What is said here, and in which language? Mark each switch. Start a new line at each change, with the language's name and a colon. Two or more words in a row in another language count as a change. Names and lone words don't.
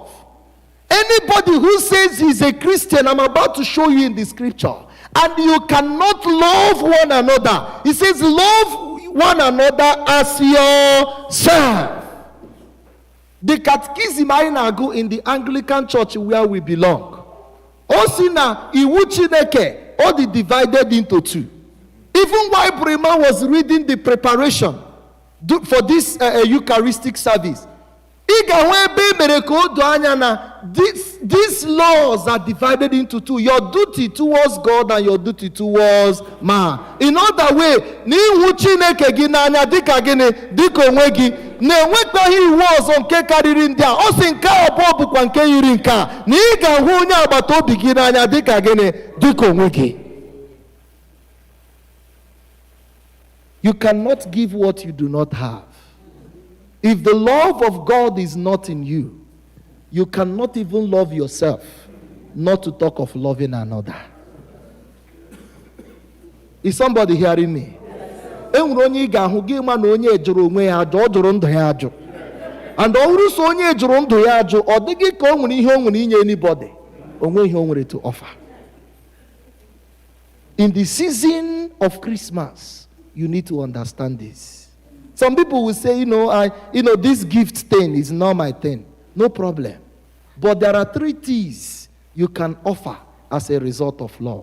English: Anybody who says he's a Christian, I'm about to show you in the scripture, and you cannot love one another. He says, love one another as yourself. The catechism I now go in the Anglican church where we belong.
Igbo: Osina iwu Chineke,
English: all the divided into two. Even while Brema was reading the preparation for this Eucharistic service, these laws are divided into two. Your duty towards God and your duty towards man. In other way,
Igbo: n'iwu Chineke gị n'anya dịka gịnị dịka onwe gị na-enwekwaghị iwu ọzọ nke karịrị ndị a. Ọ sị nke abụọ bụkwa nke yiri nke a, na ị ga-ahụ onye agbata obi gị n'anya dịka gịnị dịka onwe gị.
English: You cannot give what you do not have. If the love of God is not in you, you cannot even love yourself, not to talk of loving another. Is somebody hearing me?
Igbo: And onye
English: and also
Igbo: onye jụrụ ndụ ya ajụ, ọ dịghị ka o nwere ihe o nwere inye anybody. Onwe ihe o nwere
English: to offer. In the season of Christmas, you need to understand this. Some people will say, this gift thing is not my thing. No problem. But there are 3 things you can offer as a result of love.